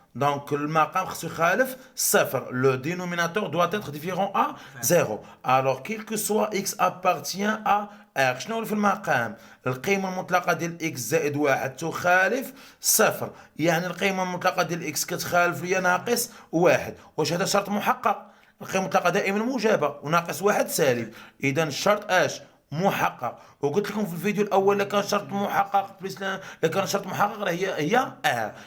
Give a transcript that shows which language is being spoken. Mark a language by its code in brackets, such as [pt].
[ar] Donc المقام خصو يخالف صفر. [fr] Le dénominateur doit être différent à 0. Alors quel que soit x appartient à R. [ar] شنو في المقام؟ القيمة المطلقة ديال x زائد واحد تخالف صفر. يعني القيمة المطلقة ديال x كتخالف ليا ناقص واحد. واش هذا شرط محقق؟ القيمة المطلقة دائما موجبة وناقص واحد سالب. إذا الشرط اش؟ محقق. وقلت لكم في الفيديو الاول كان شرط محقق بليس كان شرط محقق راه هي ار.